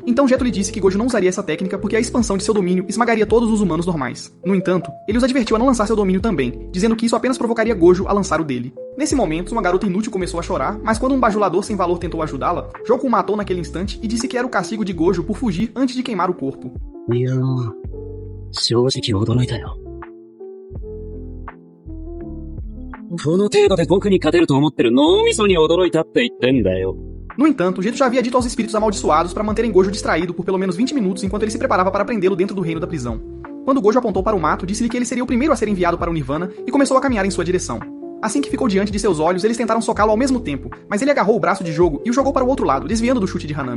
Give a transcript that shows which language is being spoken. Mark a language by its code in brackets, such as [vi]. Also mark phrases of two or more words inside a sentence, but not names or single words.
[pt] Então Geto lhe disse que Gojo não usaria essa técnica porque a expansão de seu domínio esmagaria todos os humanos normais. No entanto, ele os advertiu a não lançar seu domínio também, dizendo que isso apenas provocaria Gojo a lançar o dele. Nesse momento, uma garota inútil começou a chorar, mas quando um bajulador sem valor tentou ajudá-la, Jogo o matou naquele instante e disse que era o castigo de Gojo por fugir antes de queimar o corpo. [ja] この程度で僕に勝てると思ってる脳みそに驚いたって言ってんだよ。 [pt] No entanto, Geto já havia dito aos espíritos amaldiçoados para manterem Gojo distraído por pelo menos 20 minutos enquanto ele se preparava para prendê-lo dentro do reino da prisão. Quando Gojo apontou para o mato, disse-lhe que ele seria o primeiro a ser enviado para o Nirvana e começou a caminhar em sua direção. Assim que ficou diante de seus olhos, eles tentaram socá-lo ao mesmo tempo, mas ele agarrou o braço de Jogo e o jogou para o outro lado, desviando do chute de Hanami.